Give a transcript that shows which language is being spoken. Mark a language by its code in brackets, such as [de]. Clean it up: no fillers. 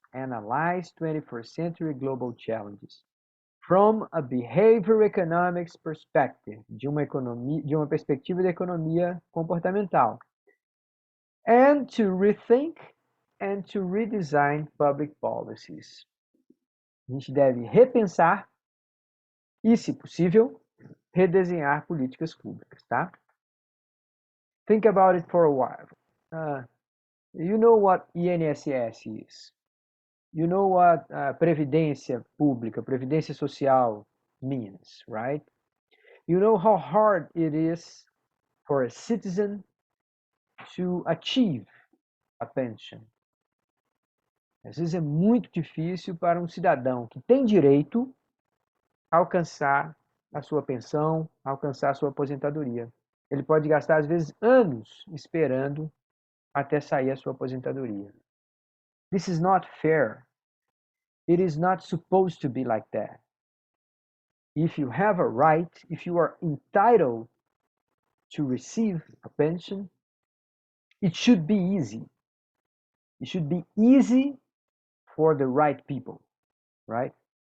[en] Analyze 21st century global challenges from a behavior economics perspective, [pt] de uma perspectiva de economia comportamental. [en] And to rethink and to redesign public policies. [pt] A gente deve repensar e, se possível, redesenhar políticas públicas, tá? [en] Think about it for a while. You know what INSS is. You know what previdência pública, previdência social means, right? You know how hard it is for a citizen to achieve a pension. [pt] Às vezes é muito difícil para um cidadão que tem direito alcançar a sua pensão, alcançar a sua aposentadoria. Ele pode gastar, às vezes, anos esperando até sair a sua aposentadoria. [en] This is not fair. It is not supposed to be like that. If you have a right, if you are entitled to receive a pension, it should be easy. It should be easy for the right people, right?